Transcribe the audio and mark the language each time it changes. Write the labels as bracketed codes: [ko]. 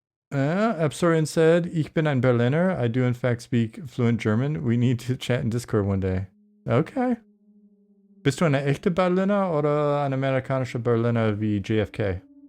[en] Absorian said, Ich bin ein Berliner. I do in fact speak fluent German. We need to chat in Discord one day. Okay. [de] Bist du eine echte Berliner oder ein amerikanischer Berliner wie JFK?